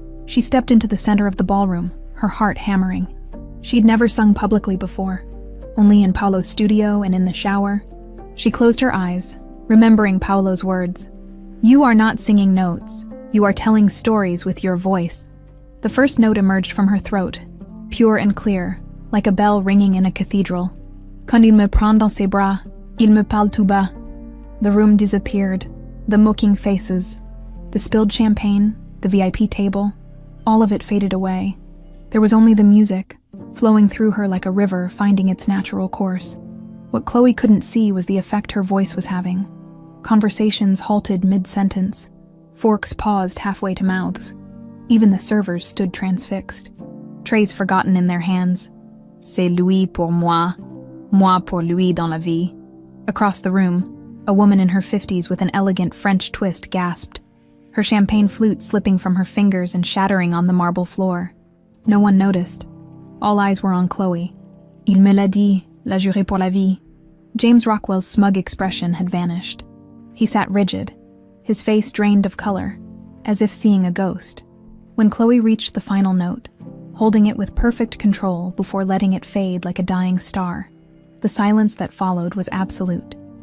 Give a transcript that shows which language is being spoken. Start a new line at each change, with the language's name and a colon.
English: She stepped into the center of the ballroom, her heart hammering. She'd never sung publicly before, only in Paolo's studio and in the shower. She closed her eyes, remembering Paolo's words. "You are not singing notes. You are telling stories with your voice." The first note emerged from her throat, pure and clear, like a bell ringing in a cathedral.
French: "Quand il me prend dans ses bras, il me parle tout bas."
English: The room disappeared, the mocking faces, the spilled champagne, the VIP table, all of it faded away. There was only the music, flowing through her like a river finding its natural course. What Chloe couldn't see was the effect her voice was having. Conversations halted mid-sentence. Forks paused halfway to mouths. Even the servers stood transfixed. Trays forgotten in their hands.
French: "C'est lui pour moi, moi pour lui dans la vie."
English: Across the room, a woman in her 50s with an elegant French twist gasped, her champagne flute slipping from her fingers and shattering on the marble floor. No one noticed. All eyes were on Chloe.
French: "Il me l'a dit, l'a juré pour la vie."
English: James Rockwell's smug expression had vanished. He sat rigid, his face drained of color, as if seeing a ghost. When Chloe reached the final note, holding it with perfect control before letting it fade like a dying star, the silence that followed was absolute.